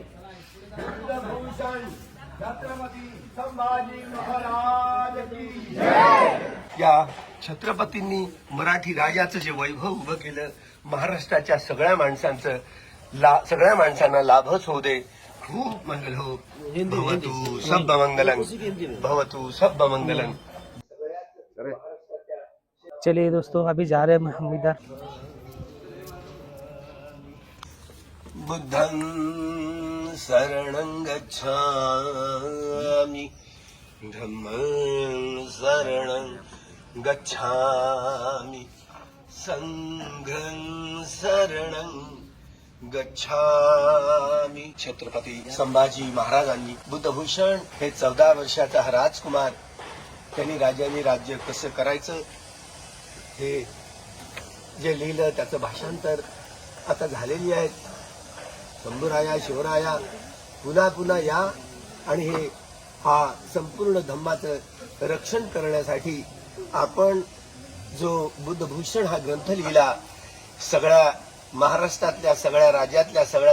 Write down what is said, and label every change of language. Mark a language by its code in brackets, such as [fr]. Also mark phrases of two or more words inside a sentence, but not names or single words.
[mr] बुद्धभूषण छत्रपति संभाजी महाराज की जय। या छत्रपतींनी मराठी राजाचं जे वैभव उभं केलं, महाराष्ट्राच्या सगळ्या माणसांना लाभच होऊ दे। खूप मंगल हो। [pi] भवतु सब मंगलं, भवतु सब मंगलं। [hi] चलिए दोस्तों अभी जा रहे हैं हम इधर। [pi] बुद्धं शरणं गच्छामि, धम्मं शरणं गच्छामि, संघं शरणं गच्छामि। [mr] छत्रपती संभाजी महाराजांनी बुद्धभूषण हे 14 वर्षाचा हा राजकुमार, त्यांनी राजांनी राज्य कसं करायचं हे जे लिहिलं त्याचं भाषांतर आता झालेली आहेत। शंभूराया शिवराया पुन्हा पुन्हा या आणि हा संपूर्ण धम्माचं रक्षण करण्यासाठी आपण जो बुद्धभूषण हा ग्रंथ लिहिला, सगळ्या महाराष्ट्रातल्या सगळ्या राज्यातल्या सगळ्या